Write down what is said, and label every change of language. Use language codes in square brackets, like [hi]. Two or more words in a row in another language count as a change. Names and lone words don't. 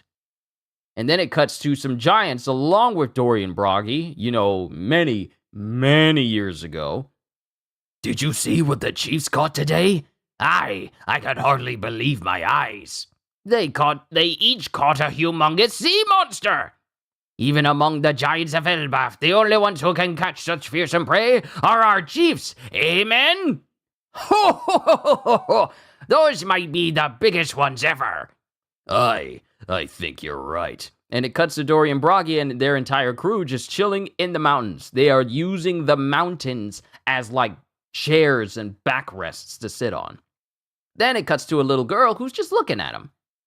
[en] And then it cuts to some giants along with Dory and Broggy, many, many years ago. Did you see what the chiefs caught today? I could hardly believe my eyes. They each caught a humongous sea monster. Even among the giants of Elbaf, the only ones who can catch such fearsome prey are our chiefs. Amen? Ho, ho, ho, ho, ho, ho. Those might be the biggest ones ever. I think you're right. And it cuts to Dory and Broggy and their entire crew just chilling in the mountains. They are using the mountains as like chairs and backrests to sit on. Then it cuts to a little girl who's just looking at them.